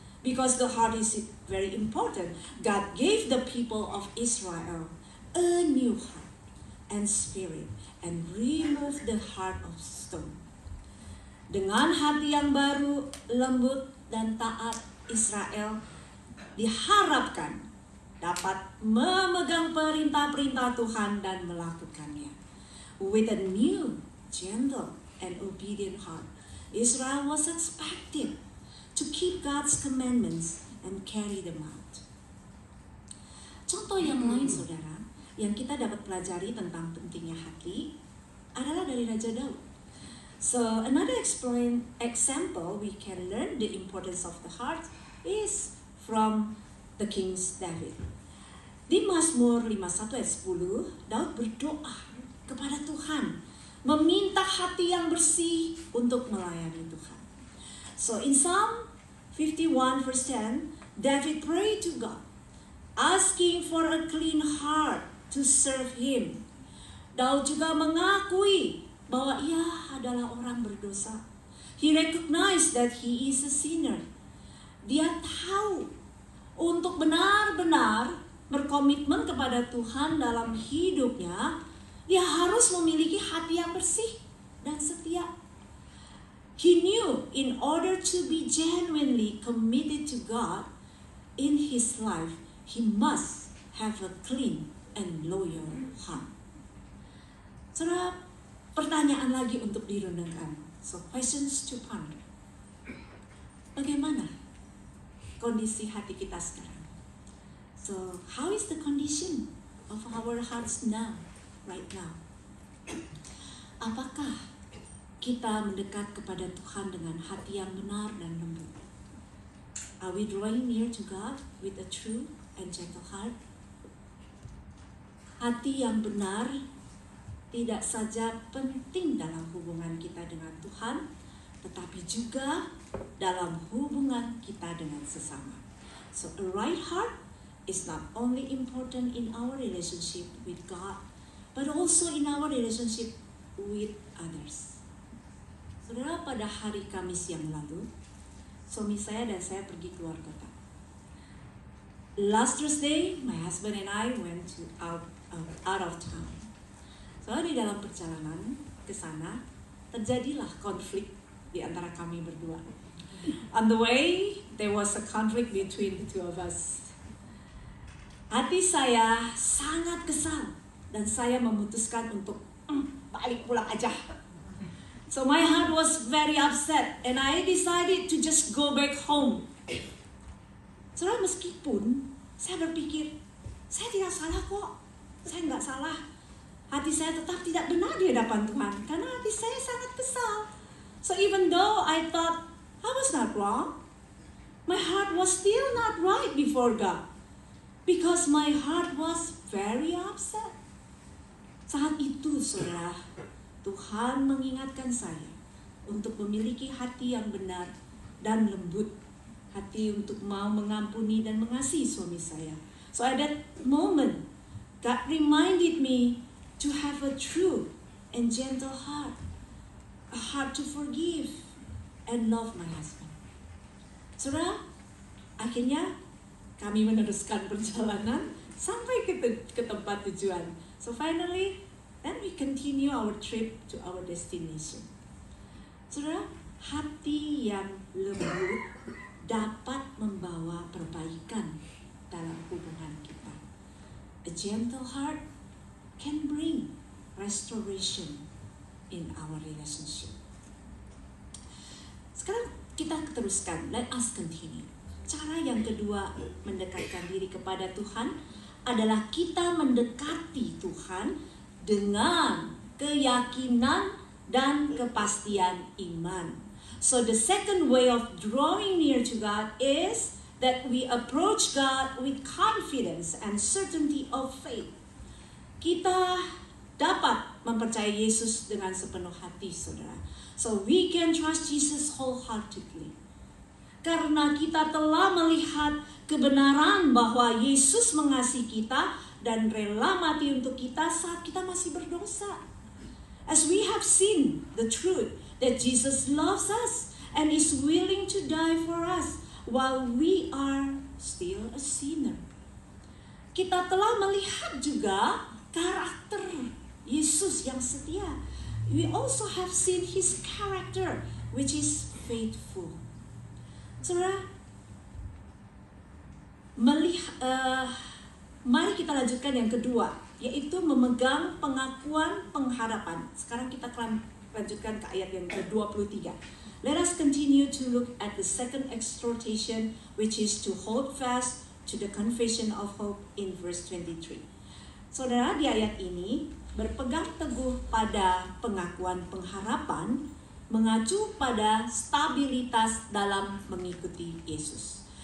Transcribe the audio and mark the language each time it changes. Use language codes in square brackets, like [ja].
[en] Because the heart is very important. God gave the people of Israel a new heart and spirit and removed the heart of stone. [id] Dengan hati yang baru, lembut, dan taat, Israel diharapkan dapat memegang perintah-perintah Tuhan dan melakukannya. [en] With a new, gentle, and obedient heart, Israel was expected to keep God's commandments and carry them out. [id] Contoh yang lain, saudara, yang kita dapat pelajari tentang pentingnya hati adalah dari Raja Daud. [en] So another example we can learn the importance of the heart is from the King David. [id] Di Mazmur 51 ayat 10, Daud berdoa kepada Tuhan, meminta hati yang bersih untuk melayani Tuhan. [en] So in Psalm 51 verse 10, David prayed to God, asking for a clean heart to serve Him. [id] Daud juga mengakui bahwa ia adalah orang berdosa. [en] He recognized that he is a sinner. [id] Dia tahu untuk benar-benar berkomitmen kepada Tuhan dalam hidupnya, dia harus memiliki hati yang bersih dan setia. [en] He knew in order to be genuinely committed to God in his life, he must have a clean and loyal heart. [id] Saudara, pertanyaan lagi untuk direnungkan. [en] So questions to ponder. [id] Bagaimana kondisi hati kita sekarang? [en] So how is the condition of our hearts now, right now? [id] Apakah kita mendekat kepada Tuhan dengan hati yang benar dan lembut? [en] Are we drawing near to God with a true and gentle heart? [id] Hati yang benar tidak saja penting dalam hubungan kita dengan Tuhan, tetapi juga dalam hubungan kita dengan sesama. [en] So a right heart is not only important in our relationship with God, but also in our relationship with others. [id] Saudara, pada hari Kamis yang lalu, suami saya dan saya pergi keluar kota. [en] Last Thursday, my husband and I went out of town. [id] So di dalam perjalanan ke sana, terjadilah konflik di antara kami berdua. [en] On the way, there was a conflict between the two of us. [id] Hati saya sangat kesal dan saya memutuskan untuk balik pulang aja. [en] So my heart was very upset and I decided to just go back home. [id] Saudara, meskipun saya berpikir, saya tidak salah kok. Saya nggak salah. Hati saya tetap tidak benar di hadapan Tuhan. Karena hati saya sangat kesal. [en] So even though I thought I was not wrong, my heart was still not right before God. Because my heart was very upset. [id] Saat itu, saudara, Tuhan mengingatkan saya untuk memiliki hati yang benar dan lembut. Hati untuk mau mengampuni dan mengasihi suami saya. [en] So at that moment, God reminded me to have a true and gentle heart. A heart to forgive and love my husband. [id] Saudara, akhirnya kami meneruskan perjalanan sampai ke tempat tujuan. [en] So finally, then we continue our trip to our destination. [id] Saudara, hati yang lembut dapat membawa perbaikan dalam hubungan kita. [en] A gentle heart can bring restoration in our relationship. [id] Sekarang kita teruskan, [en] let us continue. [id] Cara yang kedua mendekatkan diri kepada Tuhan adalah kita mendekati Tuhan dengan keyakinan dan kepastian iman. [en] So the second way of drawing near to God is that we approach God with confidence and certainty of faith. [id] Kita dapat mempercayai Yesus dengan sepenuh hati, saudara. [en] So we can trust Jesus wholeheartedly. [id] Karena kita telah melihat kebenaran bahwa Yesus mengasihi kita dan rela mati untuk kita saat kita masih berdosa. [en] As we have seen the truth that Jesus loves us and is willing to die for us while we are still a sinner. [id] Kita telah melihat juga karakter Yesus yang setia. [en] We also have seen His character which is faithful. [id] Saudara, mari kita lanjutkan yang kedua, yaitu memegang pengakuan pengharapan. Sekarang kita akan lanjutkan ke ayat yang ke-23. [en] Let us continue to look at the second exhortation, which is to hold fast to the confession of hope in verse 23. [id] Saudara, di ayat ini berpegang teguh pada pengakuan pengharapan, mengacu pada stabilitas dalam mengikuti Yesus.